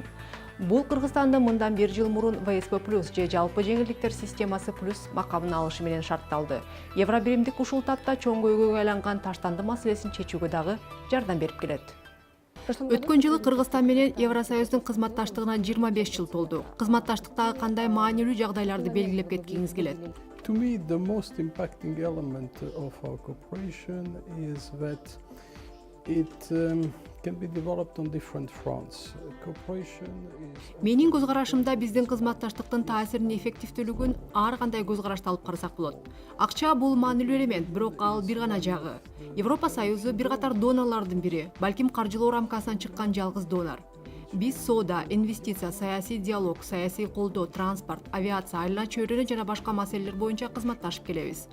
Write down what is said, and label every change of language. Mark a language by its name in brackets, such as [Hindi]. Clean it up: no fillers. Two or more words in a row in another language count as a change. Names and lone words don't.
[Kyrgyz] Бул Кыргызстанда мындан 1 жыл мурун ВСП+ же жалпы жеңилдиктер системасы плюс макамын алышы менен шартталды. Евробиримдик ушул тапта чоң көйгөйгө айланган таштанды маселесин чечүүгө дагы жардам берип келет. Өткөн жылы Кыргызстан менен Евросоюздун кызматташтыгына 25 жыл толду. Кызматташтыктагы кандай маанилүү жагдайларды белгилеп кеткиңиз келет? [English] To me, the most impacting element of our cooperation is that it can be developed on different fronts. Cooperation is... [Kyrgyz] Менин көз карашымда биздин кызматташтыктын таасирин эффективдүүлүгүн ар кандай көз карашта алып карасак болот. Акча бул маанилүү элемент, бирок ал бир гана жагы. Европа Союзу бир катар донорлордун бири, балким каржылоо рамкасынан чыккан жалгыз донор. Биз соода, инвестиция, саясий диалог, саясий колдоо, транспорт, авиация, айлана чөйрөнү жана башка маселелер боюнча кызматташып келебиз.